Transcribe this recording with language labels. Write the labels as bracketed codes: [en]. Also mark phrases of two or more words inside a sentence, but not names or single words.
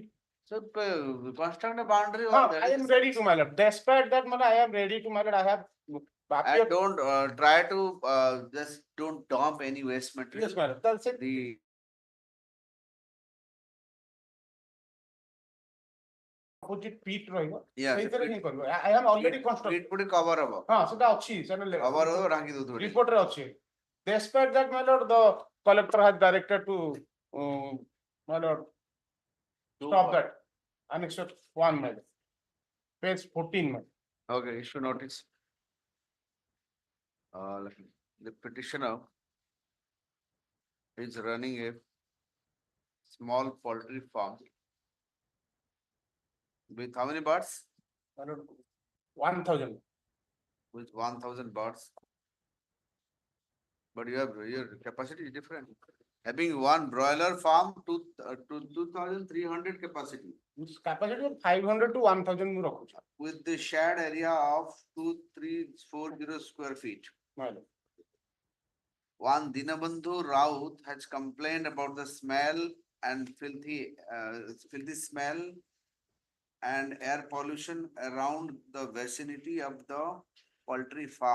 [en] so construct a boundary wall that I am ready to my lord. Despite that, I am ready to my lord. I have. and don't try to just don't dump any waste material Yes, my lord. That's it. the Opposite pit ରହିବ yeah [or] ସେଇଥିରେ ହିଁ କରିବ [en] I am already constructed. pit put cover hବ [or] ହଁ ସେଟା ଅଛି ସେଟା cover ହବ ଢାଙ୍କି ଦଉଥିବ report ରେ ଅଛି. [en] Despite that, my lord, the collector has directed to my lord stop that. Annex 1, my lord. Page 14, my lord. okay issue notice the petitioner is running a small poultry farm with how many birds My lord, 1,000. with 1000 birds but your capacity is different having one broiler farm to 2300 capacity This capacity of 500 to 1,000 [or] ମୁଁ ରଖୁଛି. [en] with the shared area of 2340 square feet. My lord. One Dinabandhu Raut has complained about the smell and filthy smell and air pollution around the vicinity of the poultry farm.